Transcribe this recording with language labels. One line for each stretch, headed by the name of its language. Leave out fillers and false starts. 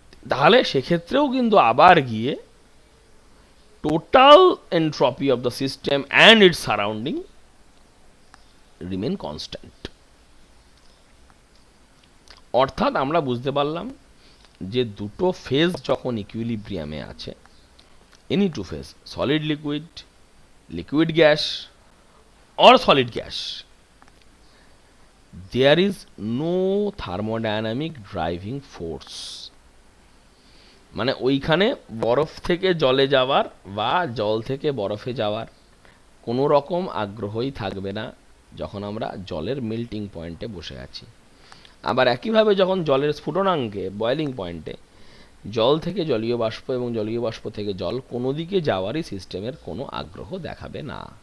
Bangla: তাহলে সেক্ষেত্রেও কিন্তু আবার গিয়ে total entropy of the system and it's surrounding remain constant. অর্থাৎ আমরা বুঝতে পারলাম যে দুটো ফেজ যখন ইকুইলিব্রিয়ামে আছে, any two phase, solid liquid, liquid gas
English: or solid gas, there is no thermodynamic driving force.
Bangla: মানে ওইখানে বরফ থেকে জলে যাওয়ার বা জল থেকে বরফে যাওয়ার কোনো রকম আগ্রহই থাকবে না যখন আমরা জলের মেল্টিং পয়েন্টে বসে আছি। আবার একইভাবে যখন জলের স্ফুটনাঙ্কে বয়েলিং পয়েন্টে জল থেকে জলীয় বাষ্প এবং জলীয় বাষ্প থেকে জল কোনো দিকে যাওয়ারই সিস্টেমের কোনো আগ্রহ দেখাবে না।